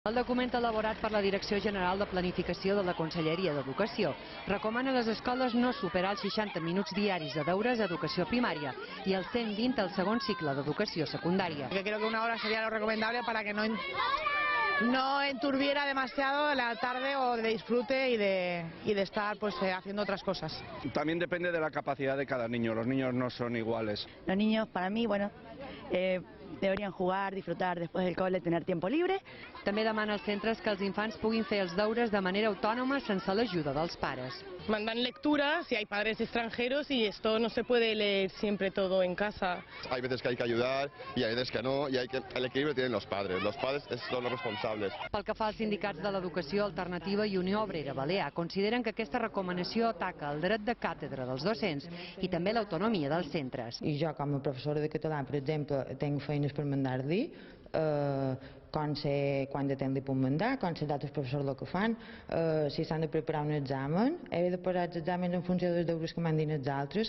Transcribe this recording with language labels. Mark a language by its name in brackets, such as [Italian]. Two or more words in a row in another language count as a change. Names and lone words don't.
[Catalan] El document elaborat per la Direcció General de Planificació de la Conselleria d'Educació recomana a les escoles no superar els 60 minuts diaris de deures a educació primària i els 120 al segon cicle d'educació secundària. [Spanish] Creo que una hora sería lo recomendable para que no enturbiera demasiado la tarde o de disfrute y de estar haciendo otras cosas. También depende de la capacidad de cada niño, los niños no son iguales. Los niños, para mí, deberían jugar, disfrutar después del cole, tener tiempo libre. [Catalan] També demana als centres que els infants puguin fer els deures de manera autònoma sense l'ajuda dels pares. [Spanish] Mandan lecturas si hay padres extranjeros y esto no se puede leer siempre todo en casa. Hay veces que hay que ayudar y hay veces que no, y el equilibrio tienen los padres son los responsables. [Catalan] Pel que fa als sindicats de l'Educació Alternativa i Unió Obrera Balear, consideren que aquesta recomanació ataca el dret de càtedra dels docents i també l'autonomia dels centres. I jo, com a professora de català, per exemple, tinc feines per mandar dir, quan de temps li puc mandar, quan sé d'altres professors el que fan, si s'han de preparar un examen, he de posar els exàmens en funció dels deures que m'han dit els altres.